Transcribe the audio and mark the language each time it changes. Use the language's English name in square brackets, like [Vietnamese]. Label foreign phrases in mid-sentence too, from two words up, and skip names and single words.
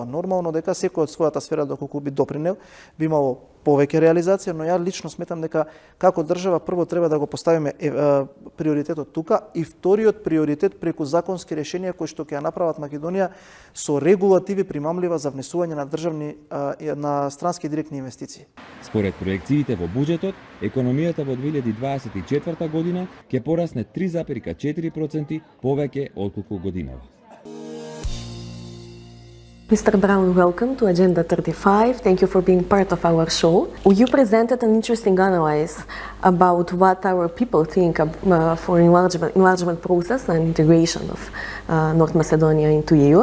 [Macedonian] Нормално дека секој од својата сфера доколку би допринел, би имало повеќе реализација, но ја лично сметам дека како држава прво треба да го поставиме приоритетот тука и вториот приоритет преку законски решенија кои што ќе ја направат Македонија со регулативи примамлива за внесување на државни на странски директни инвестиции. Според проекциите во буџетот, економијата во 2024 година ќе порасне 3,4% повеќе отколку годинава. [English] Mr. Brown, welcome to Agenda 35. Thank you for being part of our show. You presented an interesting analysis about what our people think for enlargement process and integration of North Macedonia into EU.